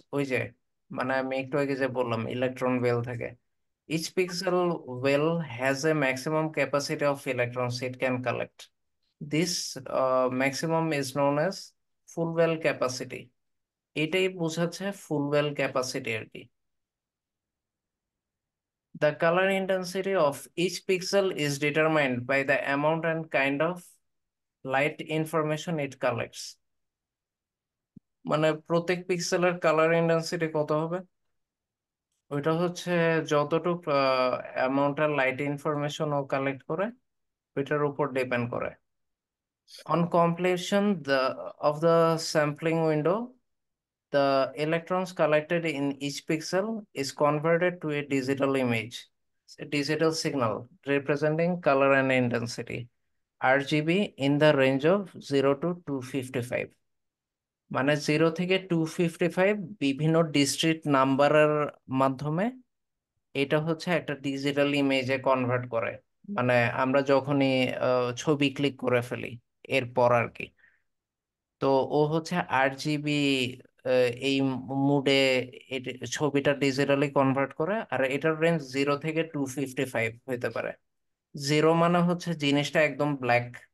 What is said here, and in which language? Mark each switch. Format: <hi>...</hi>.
<bn>ওই যে মানে আমি একটু আগে যে বললাম ইলেকট্রন ওয়েল থাকে,</bn> <en>each pixel well has a maximum capacity of electrons it can collect. This maximum is known as full well capacity.</en> <bn>এটাই বোঝাচ্ছে ফুল ওয়েল ক্যাপাসিটি আর কি।</bn> <en>The color intensity of each pixel is determined by the amount and kind of light information it collects.</en> <bn>মানে প্রত্যেক পিক্সেলের colour intensity কত হবে, ওইটা হচ্ছে যতটুক অ্যামাউন্টের লাইট ইনফরমেশন ও কালেক্ট করে, ওইটার উপর ডিপেন্ড করে।</bn> <en>On completion of the sampling window, the electrons collected in each pixel is converted to a digital image, a digital signal representing color and intensity, RGB, in the range of 0 to 255।</en> <bn>মানে 0 থেকে 255 বিভিন্ন district নাম্বারের মাধ্যমে এটা হচ্ছে একটা digital ইমেজে convert করে। মানে আমরা যখনই ছবি ক্লিক করে ফেলি এরপর আর কি। তো ও হচ্ছে 8 জিবি এই মুডে ছবিটা ডিজিটালি কনভার্ট করে, আর এটার রেঞ্জ 0 থেকে 255 হইতে পারে। জিরো মানে হচ্ছে জিনিসটা একদম ব্ল্যাক,</bn>